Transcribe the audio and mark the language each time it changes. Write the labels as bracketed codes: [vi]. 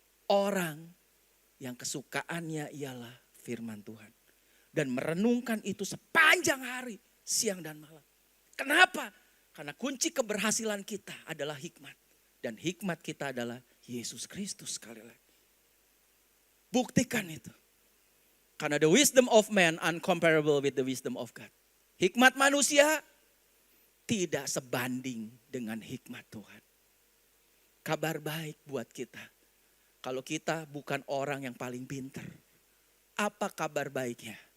[id] Orang yang kesukaannya ialah firman Tuhan. Dan merenungkan itu sepanjang hari, siang dan malam. Kenapa? Karena kunci keberhasilan kita adalah hikmat. Dan hikmat kita adalah Yesus Kristus sekali lagi. Buktikan itu. Karena [en] the wisdom of man uncomparable with the wisdom of God. [id] Hikmat manusia tidak sebanding dengan hikmat Tuhan. Kabar baik buat kita. Kalau kita bukan orang yang paling pintar. Apa kabar baiknya?